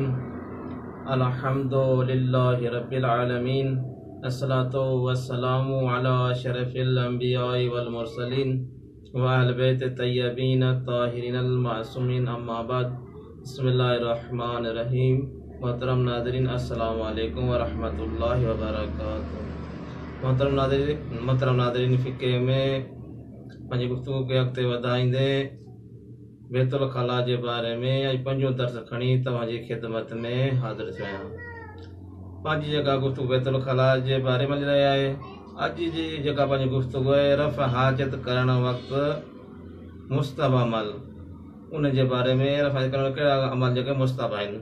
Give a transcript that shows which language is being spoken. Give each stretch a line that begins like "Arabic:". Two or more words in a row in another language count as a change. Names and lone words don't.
Arabic: الحمد لله رب العالمين. الصلاة والسلام على أشرف الأنبياء والمرسلين وأهل بيت الطيبين الطاهرين المعصومين أما بعد بسم الله الرحمن الرحيم.
Urdu: محترم ناظرین
Arabic: السلام عليكم ورحمة الله وبركاته.
Urdu: محترم ناظرین
Sindhi: फ़िक़्ह में पंहिंजी गुफ़्तगू खे अॻिते वधाईंदे
Arabic: بيت الخلاء
Sindhi: जे बारे में अॼु पंजो दर्स खणी तव्हांजी ख़िदमत में हाज़िर थियो आहियां। पंहिंजी जेका गुफ़्तगू
Arabic: بيت الخلاء
Sindhi: जे बारे में हली रही आहे, अॼु जी जेका पंहिंजी गुफ़्तगू आहे रफ़ हाजत करण वक़्तु मुस्तहब अमल, उन जे बारे में रफ़ हाजत करण कहिड़ा अमल जेके मुस्तहब आहिनि।